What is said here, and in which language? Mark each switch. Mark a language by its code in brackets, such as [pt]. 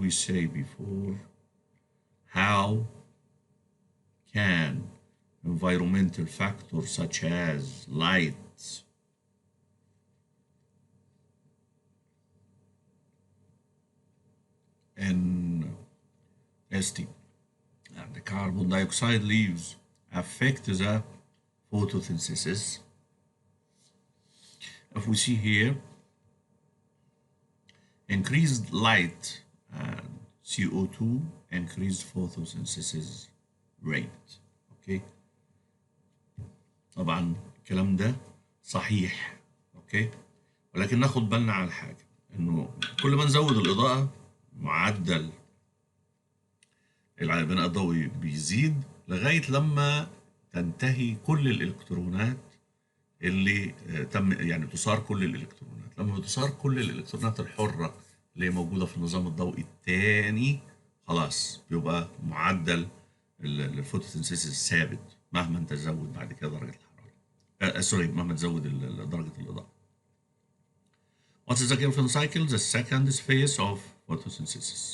[en] We say before. How can environmental factors such as light, and ST and the carbon dioxide leaves affect the photosynthesis? If we see here, increased light and CO2 increased photosynthesis rate. [ar] Okay, طبعا الكلام ده صحيح. اوكي، ولكن ناخد بالنا على حاجه، انه كل ما نزود الاضاءه معدل البناء الضوئي بيزيد لغايه لما تنتهي كل الالكترونات اللي تم، يعني تثار كل الالكترونات. لما تثار كل الالكترونات الحره اللي موجوده في النظام الضوئي الثاني، خلاص بيبقى معدل الفوتوسينثيسيس ثابت مهما انت تزود بعد كده درجه الحراره. مهما تزود درجه الاضاءه. [en] What is the Calvin cycle? The second phase of photosynthesis.